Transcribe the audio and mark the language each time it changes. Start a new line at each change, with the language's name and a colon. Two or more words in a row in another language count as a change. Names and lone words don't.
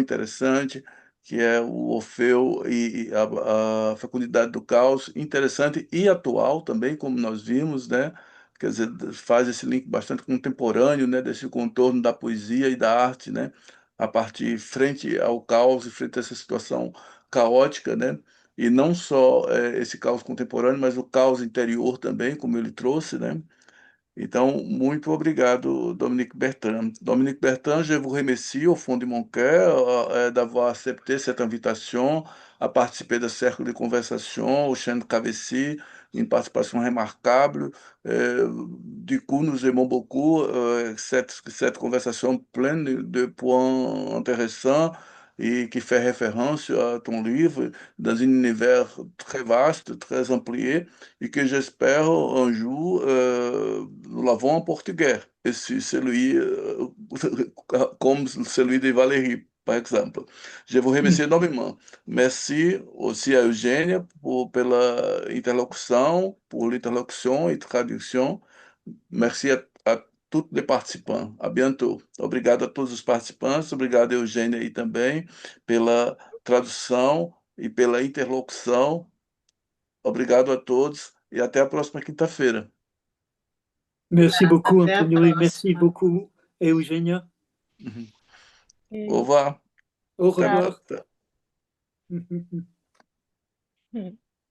Portuguese: interessante, que é o Orfeu e a Fecundidade do Caos, interessante e atual também, como nós vimos, né, quer dizer, faz esse link bastante contemporâneo, né, desse contorno da poesia e da arte, né, a partir frente ao caos e frente a essa situação caótica, né, e não só esse caos contemporâneo, mas o caos interior também, como ele trouxe, né? Então, muito obrigado, Dominique Bertrand.
French: Dominique Bertrand, je vous remercie au fond de mon cœur d'avoir accepté cette invitation à participer de cercle de conversation au Chêne de Travessie, une participation remarquable. Du coup, nous aimons beaucoup cette conversation pleine de points intéressants et qui fait référence à ton livre dans un univers très vaste, très amplié, et que j'espère un jour nous l'avons en portugais, et si celui comme celui de Valérie, par exemple. Je vous remercie enormément. Merci aussi à Eugênia
Portuguese: pela interlocução, por l'interlocução e tradução. Merci a todos os participantes.
French: A bientôt.
Portuguese: Obrigado a todos os participantes, obrigado a Eugênia aí também pela tradução e pela interlocução. Obrigado a todos e até a próxima quinta-feira.
French: Merci beaucoup,
Portuguese: Até a
French: Antonio, et merci
Portuguese: próxima.
French: beaucoup, Eugenia. Au revoir. Au
Portuguese: Até a
French: revoir.
Portuguese: próxima.